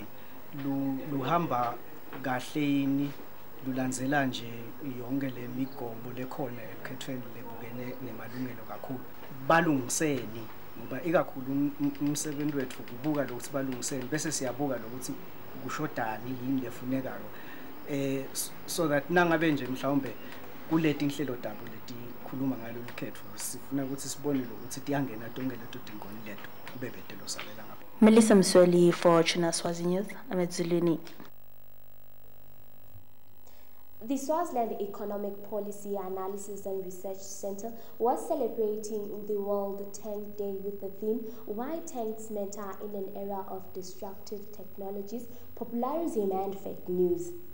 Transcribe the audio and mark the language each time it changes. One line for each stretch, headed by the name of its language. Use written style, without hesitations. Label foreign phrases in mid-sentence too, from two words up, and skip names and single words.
Swati: luhamba kahle yini lulandzela nje yonke le migomo lekhona ekhethweni lebukene nemalungelo kakhulu balungiseni ngoba ikakhulu umsebenzi wethu kubuka lokuthi balungiseni bese siyabuka lokuthi kushodani yini lefunekako
English: so that
Swati: nangabe nje mhlawumbe kuleti inhlelo dabo leti khuluma ngalo lekhetho sifuna ukuthi sibone lokuthi tiyangena tonke leto dingoni leto kube bhetelo salela ngapha.
English: Melissa Msweli for China Swazi News, Amedzuluni. The Swaziland Economic Policy Analysis and Research Center was celebrating the World Tank Day with the theme, Why Tanks Matter in an Era of Destructive Technologies, Popularism and Fake News.